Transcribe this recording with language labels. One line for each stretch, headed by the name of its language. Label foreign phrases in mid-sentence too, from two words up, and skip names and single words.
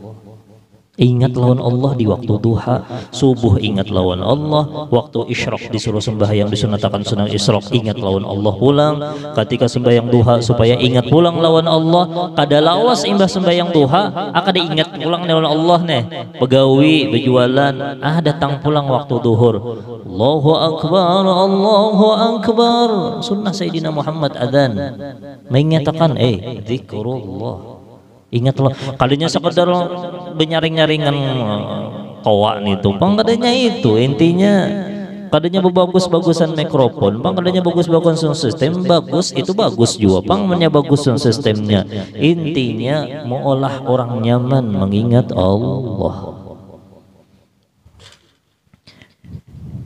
Banjar: Ingat lawan Allah di waktu duha, subuh ingat lawan Allah, waktu isyraq disuruh sembahyang disunatakan sunat isyraq ingat lawan Allah pulang, ketika sembahyang duha supaya ingat pulang lawan Allah, kada lawas imbah sembahyang duha akan diingat pulang lawan Allah nih, begawi berjualan, datang pulang waktu duhur,
Arabic: الله أكبر,
Banjar: sunnah Sayyidina Muhammad adzan mengatakan zikrullah. Ingatlah, kalinya sekedar benyaring-nyaringan kawak itu, kadanya itu intinya, kadanya bagus-bagusan mikrofon, kadanya bagus-bagusan sistem, bagus itu bagus juga, bagus sistemnya, intinya mengolah orang nyaman mengingat Allah.